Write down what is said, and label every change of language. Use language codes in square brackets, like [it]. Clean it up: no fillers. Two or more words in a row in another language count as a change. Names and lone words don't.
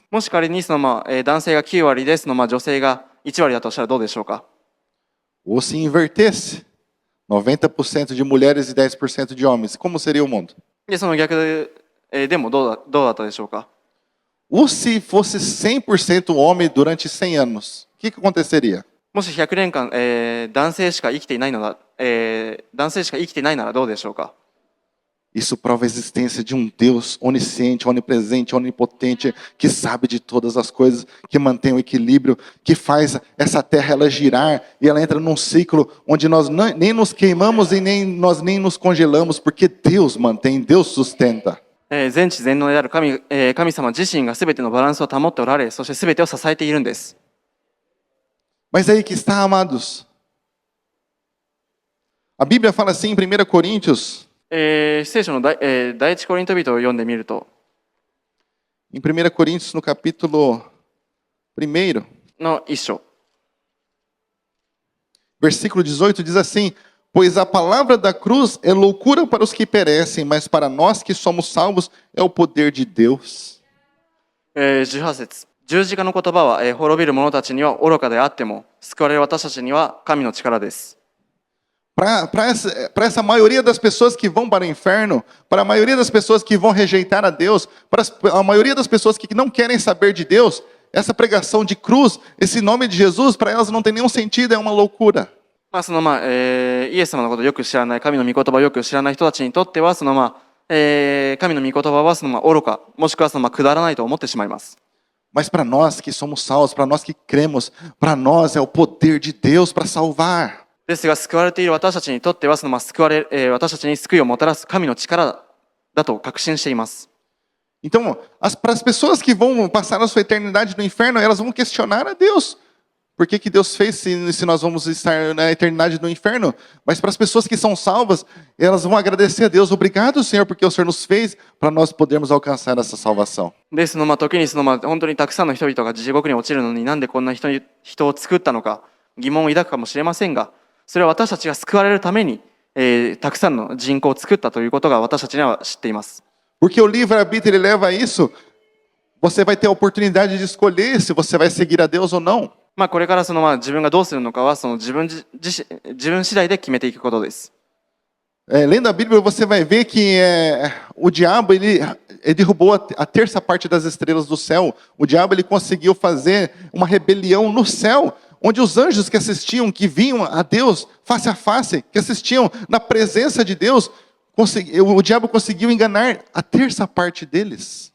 [ja] もし仮に男性が9割で女性が1割だとしたらどうでしょうか。 [pt] Ou se invertesse, 90% de mulheres e 10% de homens. Como seria o mundo? [ja] で、逆でもどうだったでしょうか。 [pt] Ou se fosse 100% homem durante 100 anos, o que aconteceria? [ja] もし100年間、男性しか生きていないならどうでしょうか。 [pt] Isso prova a existência de um Deus onisciente, onipresente, onipotente, que sabe de todas as coisas, que mantém o equilíbrio, que faz essa terra ela girar e ela entra num ciclo onde nós nem nos queimamos e nós nem nos congelamos, porque Deus mantém, Deus sustenta. [ja] 全知全能である神様自身がすべてのバランスを保っておられ、そしてすべてを支えているんです。 [pt] Mas aí que está, amados. A Bíblia fala assim em 1 Coríntios, [ja] 聖書の第一コリント人を読んでみると、 [pt] em 1 Coríntios no capítulo 1, [ja] の一章、 [pt] versículo 18 diz assim: Pois a palavra da cruz é loucura para os que perecem, mas para nós que somos salvos é o poder de Deus. [ja] 18 節。十字架の言葉は、滅びる者たちには愚かであっても、救われる私たちには神の力です。 [pt] Para essa maioria das pessoas que vão para o inferno, para a maioria das pessoas que vão rejeitar a Deus, para a maioria das pessoas que não querem saber de Deus, essa pregação de cruz, esse nome de Jesus, para elas não tem nenhum sentido, é uma loucura. [ja] イエス様のことをよく知らない、神の御言葉をよく知らない人たちにとっては、 神の御言葉はその愚か、もしくはそのくだらないと思ってしまいます。 [pt] Mas para nós que somos salvos, para nós que cremos, para nós é o poder de Deus para salvar. [ja] ですが救われている私たちにとってはその私たちに救いをもたらす神の力だと確信しています。 [pt] Então, para as pessoas que vão passar a sua eternidade no inferno, elas vão questionar a Deus. Por que Deus fez se nós vamos estar na eternidade no inferno? Mas para as pessoas que são salvas, elas vão agradecer a Deus. Obrigado, Senhor, porque o Senhor nos fez para nós podermos alcançar essa salvação. [ja] ですの時に本当にたくさんの人々が地獄に落ちるのになんでこんな人を作ったのか疑問を抱くかもしれませんが、それは私たちが救われるために、たくさんの人口を作ったということが私たちには知っています。 [pt] Porque o livre-arbítrio ele leva a isso. Você vai ter a oportunidade de escolher se você vai seguir a Deus ou não. [ja] これから自分がどうするのかは自分次第で決めていくことです。 [pt] Lendo a Bíblia, você vai ver que o diabo ele derrubou a terça parte das estrelas do céu. O diabo ele conseguiu fazer uma rebelião no céu, onde os anjos que assistiam, que viam a Deus face a face, que assistiam na presença de Deus, o diabo conseguiu enganar a terça parte deles.